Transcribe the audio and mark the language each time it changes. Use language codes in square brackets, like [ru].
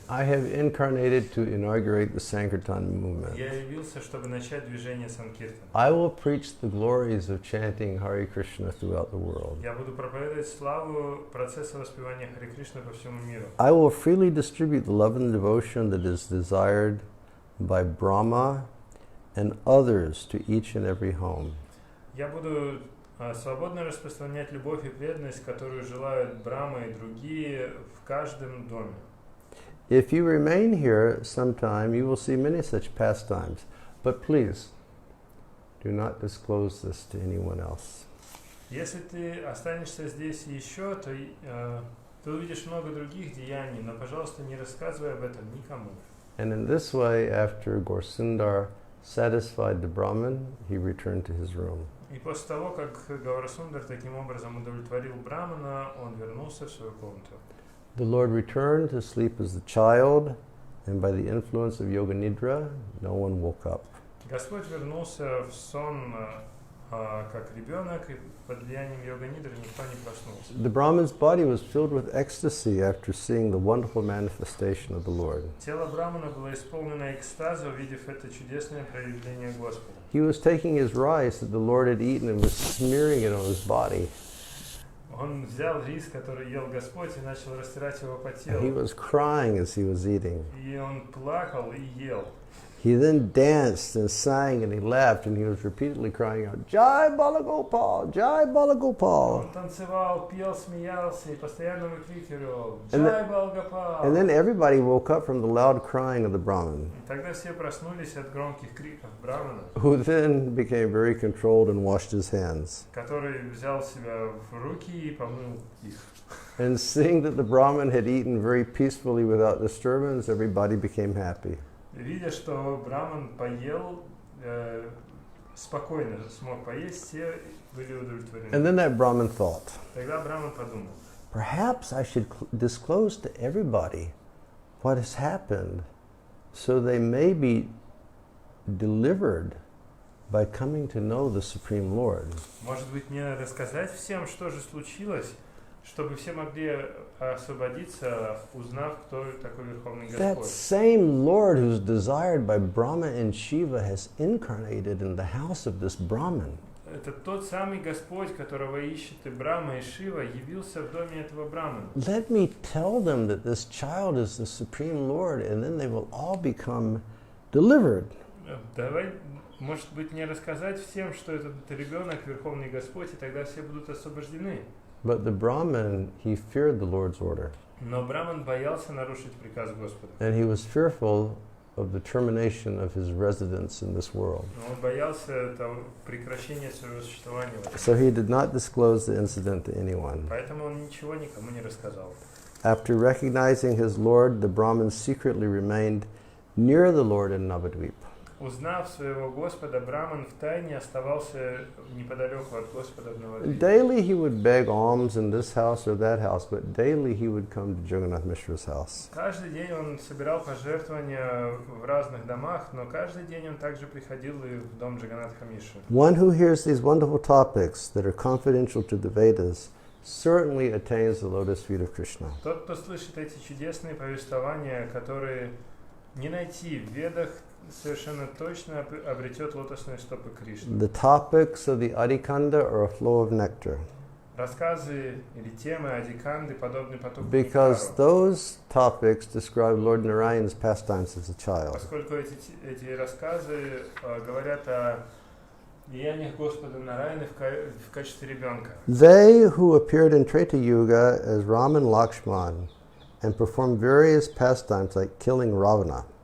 [en] I have incarnated to inaugurate the Sankirtan movement. [ru] Я явился, чтобы начать движение санкиртан. [en] I will preach the glories of chanting Hare Krishna throughout the world. [ru] Я буду проповедовать славу процесса воспевания Харе Кришны по всему миру. [en] I will freely distribute the love and devotion that is desired by Brahma and others to each and every home. [ru] Я буду свободно распространять любовь и преданность, которую желают Брахма и другие в каждом доме. [en] If you remain here sometime, you will see many such pastimes. But please, do not disclose this to anyone else. [ru] Если ты останешься здесь еще, то ты увидишь много других деяний, но, пожалуйста, не рассказывай об этом никому. [en] And in this way, after Gaura-sundar satisfied the Brahman, he returned to his room. [ru] И после того, как Гаурасундар таким образом удовлетворил Брамана, он вернулся в свою комнату. [en] The Lord returned to sleep as a child, and by the influence of Yoga Nidra, no one woke up. [ru] Господь вернулся в сон как ребенок, и под влиянием йога-нидры никто не проснулся. [en] The Brahman's body was filled with ecstasy after seeing the wonderful manifestation of the Lord. [ru] Тело Брамана было исполнено экстаза, увидев это чудесное проявление Господа. [en] He was taking his rice that the Lord had eaten and was smearing it on his body. [ru] Он взял рис, который ел Господь, и начал растирать его по [en] And he [ru] телу. [en] was crying as he was eating. [ru] И он плакал и ел. [en] He then danced and sang and he laughed and he was repeatedly crying out, Jai Balagopal, Jai Balagopal. [ru] Он танцевал, пел, смеялся и постоянно выкрикивал [en] And [ru] «Джай Балгопал!». [en] And then everybody woke up from the loud crying of the Brahman, [ru] И тогда все проснулись от громких криков Брамана, [en] who then became very controlled and washed his hands. [ru] который взял себя в руки и помыл их. [en] And seeing that the Brahman had eaten very peacefully without disturbance, everybody became happy. [ru] Видя, что Браман поел спокойно, смог поесть, все были удовлетворены. [en] And then that Brahman thought, [ru] Тогда Браман подумал, [en] perhaps I should disclose to everybody what has happened so they may be delivered by coming to know the Supreme Lord. [ru] может быть, мне рассказать всем, что же случилось, чтобы все могли освободиться, узнав, кто такой Верховный [en] That [ru] Господь. [en] same Lord who's desired by Brahma and Shiva has incarnated in the house of this Brahman. [ru] Это тот самый Господь, которого ищет и Брахма, и Шива, явился в доме этого Брамана. [en] Let me tell them that this child is the Supreme Lord, and then they will all become delivered. [ru] Давай, может быть, мне рассказать всем, что этот ребенок Верховный Господь, и тогда все будут освобождены. [en] But the Brahman, he feared the Lord's order, [ru] Но Браман боялся нарушить приказ Господа. [en] and he was fearful of the termination of his residence in this world. [ru] Он боялся прекращения своего существования. [en] So he did not disclose the incident to anyone. [ru] Поэтому он ничего никому не рассказал. [en] After recognizing his Lord, the Brahman secretly remained near the Lord in Navadvip. [ru] Узнав своего Господа, Браман втайне оставался неподалеку от Господа в Навадвипе. [en] Daily he would beg alms in this house or that house, but daily he would come to Jagannath Mishra's house. [ru] Каждый день он собирал пожертвования в разных домах, но каждый день он также приходил и в дом Джаганатха Мишры. [en] One who hears these wonderful topics that are confidential to the Vedas certainly attains the lotus feet of Krishna. [ru] Тот, кто слышит эти чудесные повествования, которые не найти в Ведах, совершенно точно обретет лотосные стопы Кришны. [en] The topics of the Adikanda are a flow of nectar, [ru] Рассказы или темы Адиканды подобны потоку [en] because [ru] нектару, [en] those topics describe Lord Narayan's pastimes as a child. [ru] поскольку эти рассказы говорят о деяниях Господа Нараяны в качестве ребенка. [en] They who appeared in Treta Yuga as Ram and Lakshman and performed various pastimes like killing Ravana.